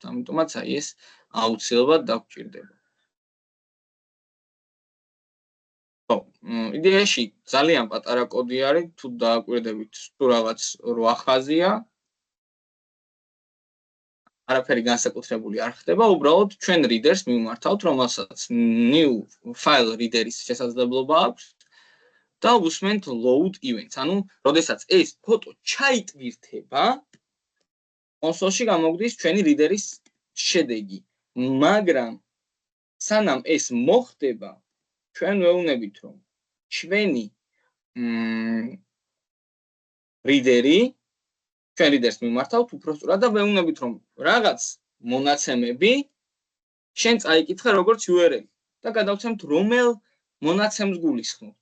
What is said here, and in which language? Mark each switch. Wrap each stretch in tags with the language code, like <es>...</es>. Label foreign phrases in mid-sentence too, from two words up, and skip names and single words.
<ka>ამიტომაც აი ეს აუცილებლად დაგვჭირდება. ხო, იდეაში ძალიან პატარა კოდი არის, თუ დააკვირდებით, თუ რაღაც 8 ხაზია. არაფერი განსაკუთრებული არ ხდება, უბრალოდ ჩვენ readers მივმართავთ, რომელსაც</ka> <en>new file reader-</en> <ka>ის შესაძლებლობა აქვს და უსმენთ</ka> <en>load events.</en> <ka>ანუ, როდესაც ეს ფოტო ჩაიტვირთება, კონსოლში გამოგვდის ჩვენი reader-ის შედეგი. მაგრამ სანამ ეს მოხდება, ჩვენ ვეუბნებით, რომ ჩვენი reader-ი ჩვენ readers მიმართავთ უпроსტურად და ვეუბნებით, რომ რაღაც მონაცემები შენ წაიკითხე როგორც URL და გადავცემთ რომელ მონაცემს გულისხმობთ.</ka>